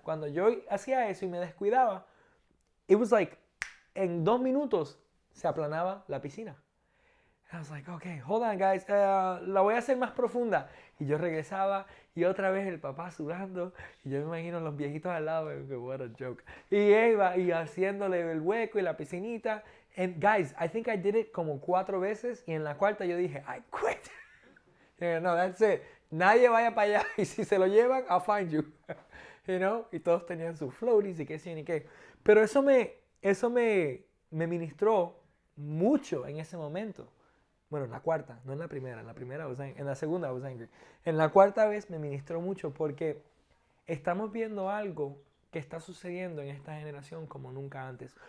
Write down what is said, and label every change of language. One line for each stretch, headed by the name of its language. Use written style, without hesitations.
Spanish: Cuando yo hacía eso y me descuidaba,
English: it was like,
Spanish: en 2 minutos se aplanaba la piscina.
English: I was like, okay, hold on guys,
Spanish: la voy a hacer más profunda. Y yo regresaba y otra vez el papá sudando. Y yo me imagino los viejitos al lado,
English: what a joke.
Spanish: Y iba y haciéndole el hueco y la piscinita.
English: And guys, I think I did it
Spanish: como 4 veces. Y en la cuarta yo dije,
English: I quit. No, that's it.
Spanish: Nadie vaya para allá. Y si se lo llevan,
English: I'll find you. You know?
Spanish: Y todos tenían sus floaties y qué sé ni qué. Pero eso me ministró mucho en ese momento. Bueno, en la cuarta, no en la primera. En la segunda
English: I was angry.
Spanish: En la cuarta vez me ministró mucho porque estamos viendo algo que está sucediendo en esta generación como nunca antes.